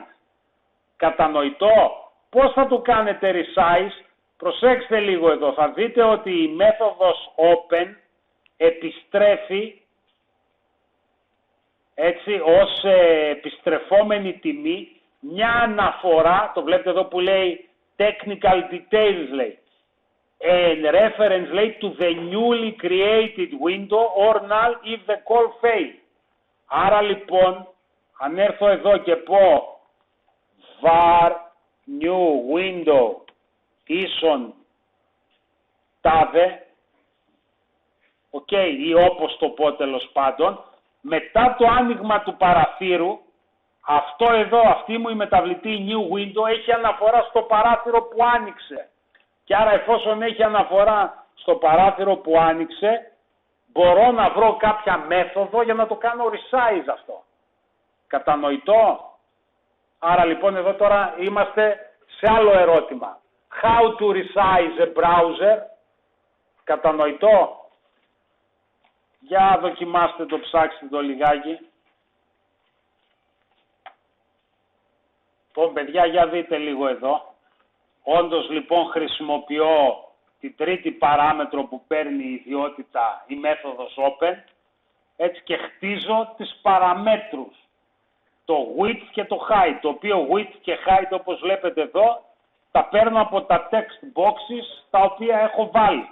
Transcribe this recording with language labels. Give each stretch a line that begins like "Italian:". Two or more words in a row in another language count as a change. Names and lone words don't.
Greek: Κατανοητό? Πώς θα το κάνετε resize? Προσέξτε λίγο εδώ. Θα δείτε ότι η μέθοδος open επιστρέφει έτσι ως επιστρεφόμενη τιμή μια αναφορά, το βλέπετε εδώ που λέει
English: technical details
Greek: λέει.
English: Reference λέει to the newly created window or null if the call fails.
Greek: Άρα λοιπόν, αν έρθω εδώ και πω
English: var new window
Greek: ίσον τάδε, ή όπως το πω τέλος πάντων, μετά το άνοιγμα του παραθύρου, αυτό εδώ, αυτή μου η μεταβλητή
English: new window
Greek: έχει αναφορά στο παράθυρο που άνοιξε. Και άρα εφόσον έχει αναφορά στο παράθυρο που άνοιξε, μπορώ να βρω κάποια μέθοδο για να το κάνω resize αυτό. Κατανοητό? Άρα λοιπόν εδώ τώρα είμαστε σε άλλο ερώτημα.
English: How to resize a browser?
Greek: Κατανοητό? Για δοκιμάστε το, ψάξτε το λιγάκι. Λοιπόν παιδιά, για δείτε λίγο εδώ. Όντως λοιπόν χρησιμοποιώ την τρίτη παράμετρο που παίρνει η ιδιότητα, η μέθοδος open, έτσι και χτίζω τις παραμέτρους, το width και το height, το οποίο width και height όπως βλέπετε εδώ, τα παίρνω από τα
English: text boxes
Greek: τα οποία έχω βάλει.